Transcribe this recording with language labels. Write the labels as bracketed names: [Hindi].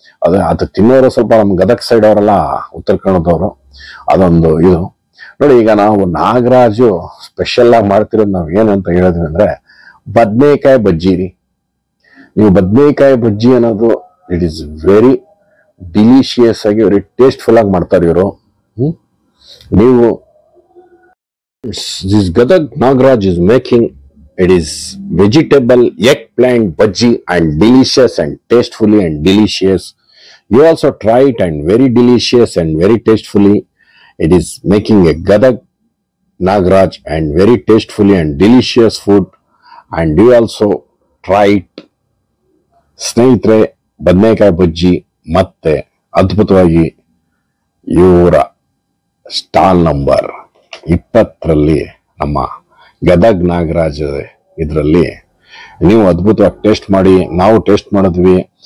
[Kannada] ಅದು ತಿನ್ನೋರು ಸ್ವಲ್ಪ ನಮ್ಮ ಗದಗ್ ಸೈಡ್ ಅವರೆಲ್ಲ, ಉತ್ತರ ಕನ್ನಡದವರು, ಅದೊಂದು ಇದು ನೋಡಿ. ಈಗ ನಾವು ನಾಗರಾಜು ಸ್ಪೆಷಲ್ ಆಗಿ ಮಾಡ್ತಿರೋದು ನಾವು ಏನಂತ ಹೇಳಿದ್ವಿ ಅಂದ್ರೆ ಬದ್ನೇಕಾಯಿ ಬಜ್ಜಿ ರೀ. ನೀವು ಬದ್ನೇಕಾಯಿ ಬಜ್ಜಿ ಅನ್ನೋದು [English] it is very delicious [Kannada] ಆಗಿ, ವೆರಿ ಟೇಸ್ಟ್ಫುಲ್ ಆಗಿ ಮಾಡ್ತಾರೆ ಇವರು. ನೀವು [English] This Gadag Nagraj is making, it is vegetable eggplant bhaji and delicious and tastefully and delicious. You also try it and very delicious and very tastefully. It is making a Gadag Nagraj and very tastefully and delicious food. And you also try it. [Kannada] ಸ್ನೇಹಿತರೆ, ಬದನೆಕಾಯಿ ಬಜ್ಜಿ ಮತ್ತೆ ಅದ್ಭುತವಾಗಿ ಇವರ stall number 20ರಲ್ಲಿ ನಮ್ಮ ಗದಗ್ ನಾಗರಾಜ್ ಇದರಲ್ಲಿ ನೀವು ಅದ್ಭುತವಾಗಿ taste ಮಾಡಿ. ನಾವು ಟೇಸ್ಟ್ ಮಾಡಿದ್ವಿ.